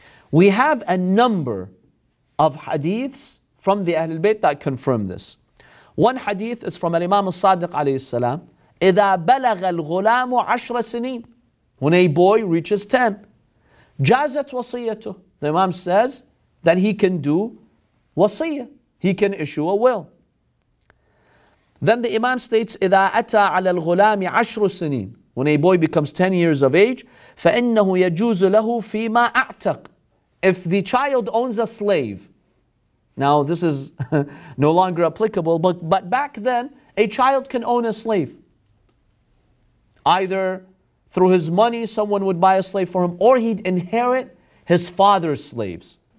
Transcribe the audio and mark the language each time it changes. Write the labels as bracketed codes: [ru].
[en] We have a number of hadiths from the Ahlul Bayt that confirm this. One hadith is from Imam al-Sadiq alayhi salam, [ar] إِذَا بَلَغَ الْغُلَامُ عَشْرَ سِنِينَ. [en] When a boy reaches 10, [ar] جَازَتْ وَصِيَّتُهُ. [en] The Imam says that he can do wasiyah. He can issue a will. Then the Imam states, [ar] إِذَا أَتَى عَلَى الْغُلَامِ عَشْرُ سِنِينَ. [en] When a boy becomes 10 years of age, [ar] فَإِنَّهُ يَجُوزُ لَهُ فِي مَا أَعْتَقْ. [en] If the child owns a slave, now this is no longer applicable, but back then, a child can own a slave. Either through his money, someone would buy a slave for him, or he'd inherit his father's slaves.